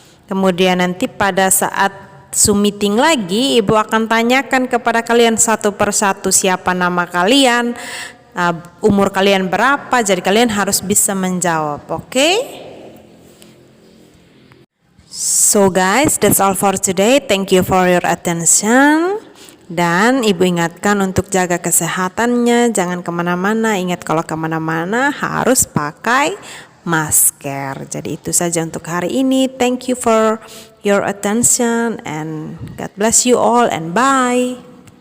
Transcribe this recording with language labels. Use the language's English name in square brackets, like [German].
[Indonesian] Kemudian nanti pada saat Zoom meeting lagi, ibu akan tanyakan kepada kalian satu persatu siapa nama kalian, umur kalian berapa, jadi kalian harus bisa menjawab, oke? [English] So guys, that's all for today. Thank you for your attention. [Indonesian] Dan ibu ingatkan untuk jaga kesehatannya, jangan kemana-mana. Ingat kalau kemana-mana harus pakai masker. Jadi itu saja untuk hari ini. [English] Thank you for your attention and God bless you all and bye.